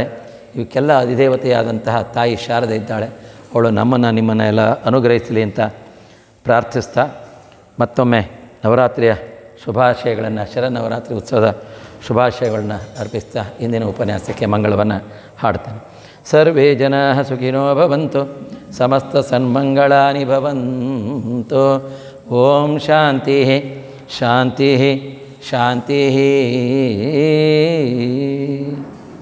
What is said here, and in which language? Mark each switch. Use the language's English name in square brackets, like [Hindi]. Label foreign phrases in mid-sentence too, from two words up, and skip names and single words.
[Kannada] ಇವಕ್ಕೆಲ್ಲ ಅಧಿದೇವತೆಯಾದಂತಹ ತಾಯಿ ಶಾರದೆ ಇದ್ದಾಳೆ. ಅವಳು ನಮ್ಮನ್ನು ನಿಮ್ಮನ್ನು ಎಲ್ಲ ಅನುಗ್ರಹಿಸಲಿ ಅಂತ ಪ್ರಾರ್ಥಿಸ್ತಾ ಮತ್ತೊಮ್ಮೆ ನವರಾತ್ರಿಯ ಶುಭಾಶಯಗಳನ್ನು, ಶರನ್ನವರಾತ್ರಿ ಉತ್ಸವದ ಶುಭಾಶಯಗಳನ್ನ ಅರ್ಪಿಸ್ತಾ ಇಂದಿನ ಉಪನ್ಯಾಸಕ್ಕೆ ಮಂಗಳವನ್ನು ಹಾಡ್ತೇನೆ. [Sanskrit] ಸರ್ವೇ ಜನಾಃ ಸುಖಿನೋ ಭವಂತು, ಸಮಸ್ತ ಸನ್ಮಂಗಳಾನಿ ಭವಂತು. ಓಂ ಶಾಂತಿ ಶಾಂತಿ ಶಾಂತಿ.